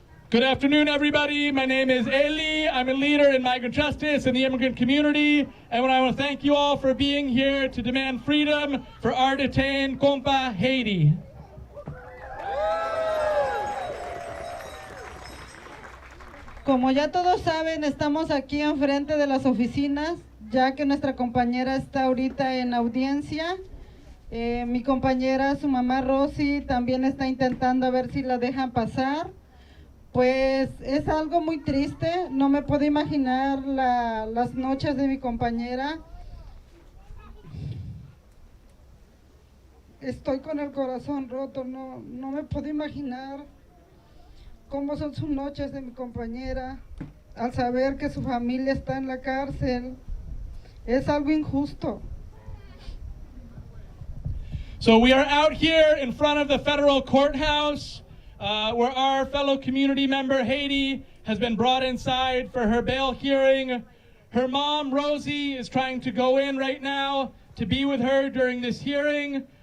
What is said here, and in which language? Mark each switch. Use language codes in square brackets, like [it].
[en] Good afternoon, everybody. My name is Eli. I'm a leader in migrant justice in the immigrant community, and I want to thank you all for being here to demand freedom for our detained compa Heidi. [es] Como ya todos saben, estamos aquí enfrente de las oficinas, ya que nuestra compañera está ahorita en audiencia. Mi compañera, su mamá Rosy, también está intentando a ver si la dejan pasar. Pues es algo muy triste, no me puedo imaginar las noches de mi compañera. Estoy con el corazón roto, no me puedo imaginar cómo son sus noches de mi compañera al saber que su familia está en la cárcel. Es algo injusto. [en] So we are out here in front of the federal courthouse where our fellow community member Heidi has been brought inside for her bail hearing. Her mom, Rosie, is trying to go in right now to be with her during this hearing.